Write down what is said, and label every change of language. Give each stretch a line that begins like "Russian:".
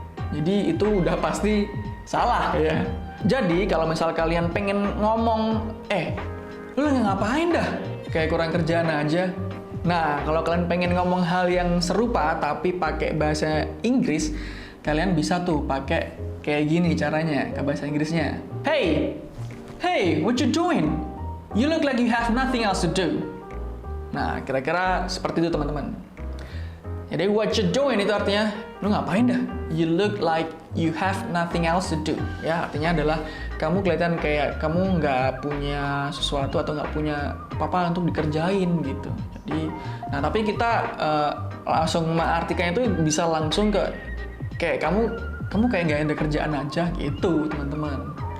Indonesian: Jadi itu udah pasti salah ya. Jadi kalau misal kalian pengen ngomong, lu ngapain dah? Kayak kurang kerjaan aja. Nah, kalau kalian pengen ngomong hal yang serupa tapi pakai bahasa Inggris, kalian bisa tuh pakai kayak gini caranya ke bahasa Inggrisnya.
English: Hey, what you doing? You look like you have nothing else to do.
Indonesian: Nah, kira-kira seperti itu teman-teman. Jadi
English: what you doing
Indonesian: itu artinya, lu ngapain dah?
English: You look like you have nothing else to do.
Indonesian: Ya, artinya adalah kamu kelihatan kayak kamu nggak punya sesuatu atau nggak punya apa-apa untuk dikerjain gitu. Jadi, nah tapi kita langsung mengartikannya itu bisa langsung ke kayak kamu kayak nggak ada kerjaan aja gitu teman-teman.